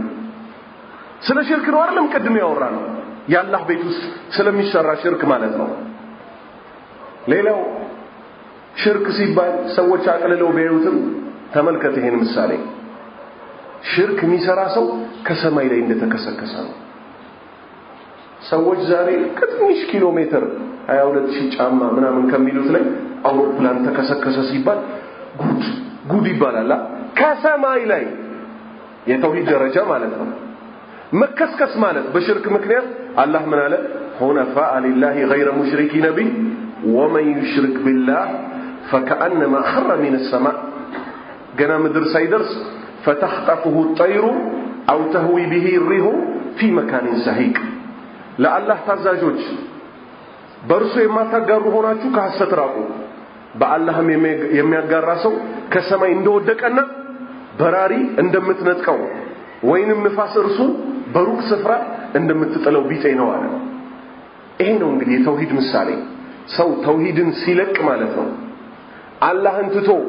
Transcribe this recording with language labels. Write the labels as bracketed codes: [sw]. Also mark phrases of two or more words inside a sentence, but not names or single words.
[am] ስለ ሽርክ ነው አይደለም ቀድም ያወራነው ያላህ ቤት ውስጥ ስለሚሰራ ሽርክ ማለት ነው ሌላው ሽርክ ሲባል ሰዎች አቅልለው ቢያዩትም ተመልከት ይሄን ምሳሌ ሽርክ የሚሰራ ሰው ከሰማይ ላይ እንደተከሰከሰ ነው ሰዎች ዛሬ ከትንሽ ኪሎ ሜትር 22000 ጫማ ምናምን ከሚሉት ላይ አውሮፕላን ተከሰከሰ ሲባል ጉድ ይባላል ከሰማይ ላይ የተውሂድ ደረጃ ማለት ነው መከስከስ ማለት በሽርክ ምክንያት አላህ ምን አለ ሁነፋ [ar] لله غير مشركين به ومن يشرك بالله فكأنما خر من السماء [am] ገና ምድር ሳይደርስ [ar] فتخطفه الطير أو تهوي به الريح في مكان سحيق [am] ለአላህ ታዛዦች በርሱ የማታጋሩ ሆናችሁ ከሐሰት ራቁ በአላህም የሚያጋራ ሰው ከሰማይ እንደወደቀና በራሪ እንደምትነጥቀው ወይንም ንፋስ እርሱን በሩቅ ስፍራ እንደምትጥለው ቢጤ ነው አለ ይሄ ነው እንግዲህ የተውሂድ ምሳሌ ሰው ተውሂድን ሲለቅ ማለት ነው አላህን ትቶ